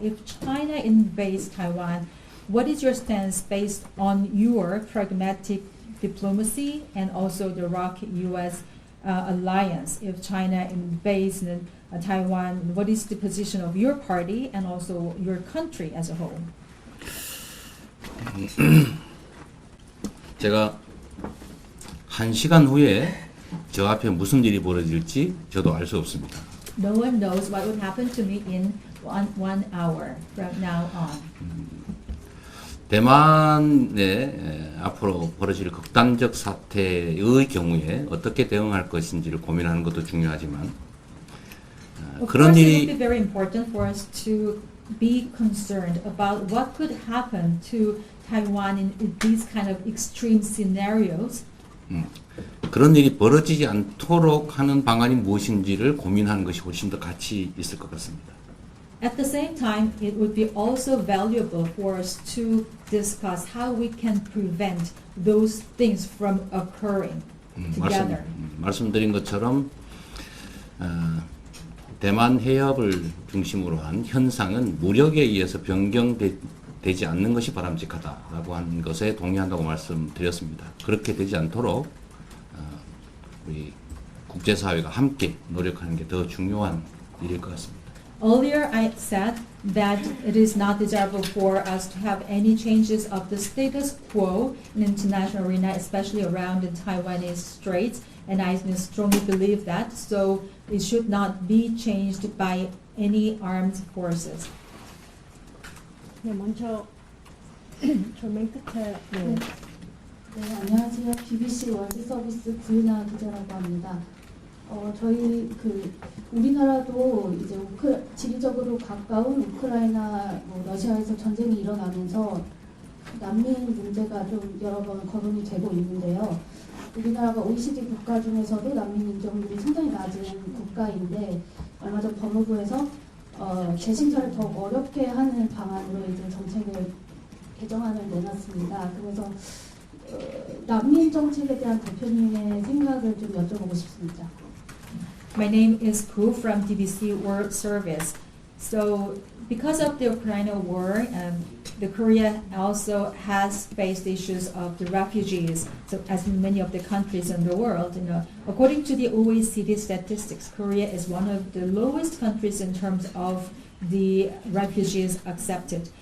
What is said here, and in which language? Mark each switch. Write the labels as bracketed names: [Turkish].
[English] If China invades Taiwan, what is your stance based on your pragmatic diplomacy and also the ROC-US alliance? If China invades Taiwan, what is the position of your party and also your country as a whole? [Korean] 제가 1시간 후에 저 앞에 무슨 일이 벌어질지 저도 알 수 없습니다. [English] No one knows what would happen to me in one hour from now on. [Korean] 대만에 앞으로 벌어질 극단적 사태의 경우에 어떻게 대응할 것인지를 고민하는 것도 중요하지만 그런 일이 [English] it would [Korean] 일이 [English] be very important for us to be concerned about what could happen to Taiwan in these kind of extreme scenarios. [Korean] 그런 일이 벌어지지 않도록 하는 방안이 무엇인지를 고민하는 것이 훨씬 더 가치 있을 것 같습니다. [English] At the same time, it would be also valuable for us to discuss how we can prevent those things from occurring together. [Korean] 말씀드린 것처럼 대만 해협을 중심으로 한 현상은 무력에 의해서 변경되지 않는 것이 바람직하다라고 하는 것에 동의한다고 말씀드렸습니다. 그렇게 되지 않도록 우리 국제사회가 함께 노력하는 게 더 중요한 일일 것 같습니다. [English] Earlier, I said that it is not desirable for us to have any changes of the status quo in international arena, especially around the Taiwanese Straits, and I strongly believe that. So it should not be changed by any armed forces. [Korean] 네, 먼저 저 맨 끝에 네, 안녕하세요. BBC 월드 서비스 구은하 기자라고 합니다. 저희 우리나라도 이제 지리적으로 가까운 우크라이나, 러시아에서 전쟁이 일어나면서 난민 문제가 좀 여러 번 거론이 되고 있는데요. 우리나라가 OECD 국가 중에서도 난민 인정률이 상당히 낮은 국가인데 얼마 전 법무부에서 재심사를 더 어렵게 하는 방안으로 이제 정책을 개정안을 내놨습니다. 그래서 난민 정책에 대한 대표님의 생각을 좀 여쭤보고 싶습니다. [English] My name is Ku from BBC World Service. So, because of the Ukraine war, the Korea also has faced issues of the refugees. So, as in many of the countries in the world, according to the OECD statistics, Korea is one of the lowest countries in terms of the refugees accepted.